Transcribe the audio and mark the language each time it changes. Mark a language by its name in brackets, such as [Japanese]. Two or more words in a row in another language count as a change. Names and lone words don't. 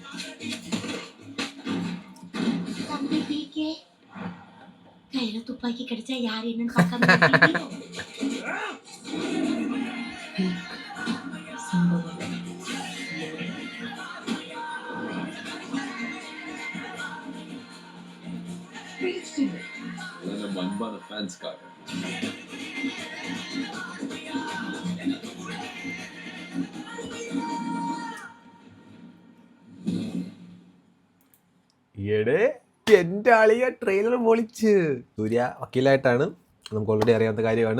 [Tamil] தம்பி பிகே, கையில துப்பாக்கி கிடைச்சா யார் என்னன்னு பார்க்காம இருக்கீங்களோ? நம்ம அன்பான ஃபேன்ஸ்க்காக. [Malayalam] എടേ, എൻ്റെ ആളിയ ട്രെയിലർ പൊളിച്ച്. സൂര്യ വക്കീലായിട്ടാണ്, നമുക്ക് ഓൾറെഡി അറിയാവുന്ന കാര്യമാണ്.